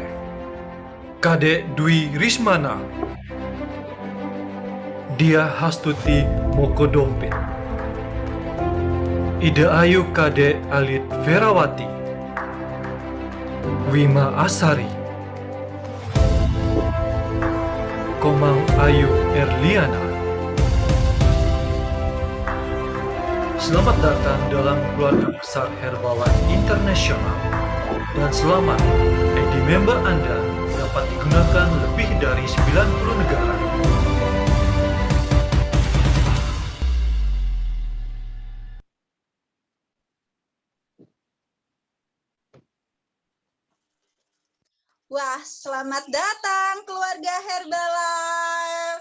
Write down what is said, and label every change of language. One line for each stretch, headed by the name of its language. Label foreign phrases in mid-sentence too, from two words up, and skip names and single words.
Indonesian: Kadek Dwi Rismana, Dia Hastuti Mokodompit, Ida Ayu Kadek Alit Verawati, Wima Asari, Komang Ayu Erliana. Selamat datang dalam keluarga besar Herbalife International dan selamat ID member Anda dapat digunakan lebih dari 90 negara. Wah, selamat datang keluarga Herbalife.